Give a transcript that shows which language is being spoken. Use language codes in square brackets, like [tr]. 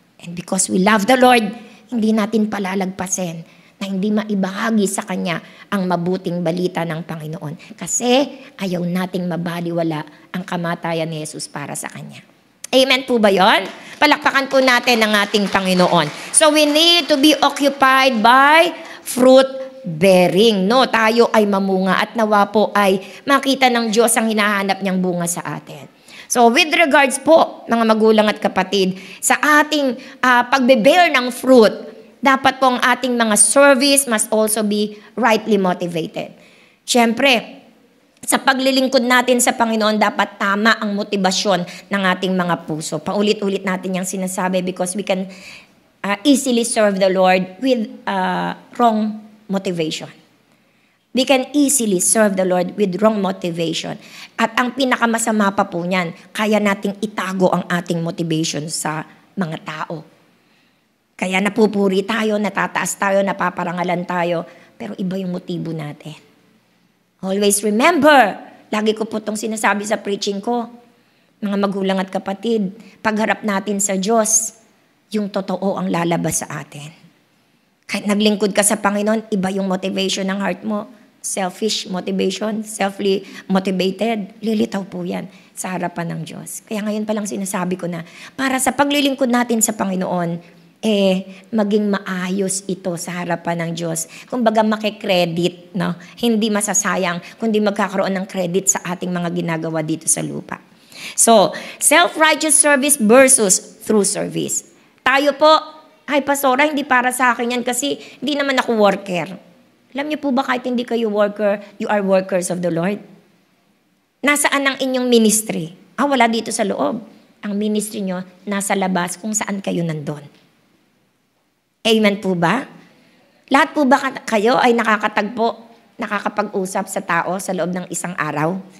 [en] And because we love the Lord, [tl] hindi natin palalagpasin na hindi maibahagi sa Kanya ang mabuting balita ng Panginoon. Kasi ayaw nating mabaliwala ang kamatayan ni Jesus para sa Kanya. Amen po ba yun? Palakpakan po natin ang ating Panginoon. [en] So we need to be occupied by fruit bearing. [tl] No, tayo ay mamunga at nawa po ay makita ng Diyos ang hinahanap niyang bunga sa atin. So with regards po, mga magulang at kapatid, sa ating pagbe-bear ng fruit, dapat po ang ating mga service [en] must also be rightly motivated. [tl] Siyempre, sa paglilingkod natin sa Panginoon, dapat tama ang motibasyon ng ating mga puso. Paulit-ulit natin yung sinasabi [en] because we can easily serve the Lord with wrong motivation. We can easily serve the Lord with wrong motivation. [tl] At ang pinakamasama pa po niyan, kaya nating itago ang ating motivation sa mga tao. Kaya napupuri tayo, natataas tayo, napaparangalan tayo, pero iba yung motibo natin. [en] Always remember, [tl] lagi ko po itong sinasabi sa preaching ko, mga magulang at kapatid, pagharap natin sa Diyos, yung totoo ang lalabas sa atin. Kahit naglingkod ka sa Panginoon, iba yung motivation ng heart mo. [en] Selfish motivation, selfly motivated, [tl] lilitaw po yan sa harapan ng Diyos. Kaya ngayon palang sinasabi ko na, para sa paglilingkod natin sa Panginoon, maging maayos ito sa harapan ng Diyos. Kumbaga makikredit, no? Hindi masasayang, kundi magkakaroon ng credit sa ating mga ginagawa dito sa lupa. [en] So, self-righteous service versus true service. [tl] Tayo po, ay pastora, hindi para sa akin yan kasi hindi naman ako worker. Alam niyo po ba kahit hindi kayo worker, [en] you are workers of the Lord? [tl] Nasaan ang inyong ministry? Wala dito sa loob. Ang ministry nyo, nasa labas kung saan kayo nandun. Amen po ba? Lahat po ba kayo ay nakakatagpo, nakakapag-usap sa tao sa loob ng isang araw?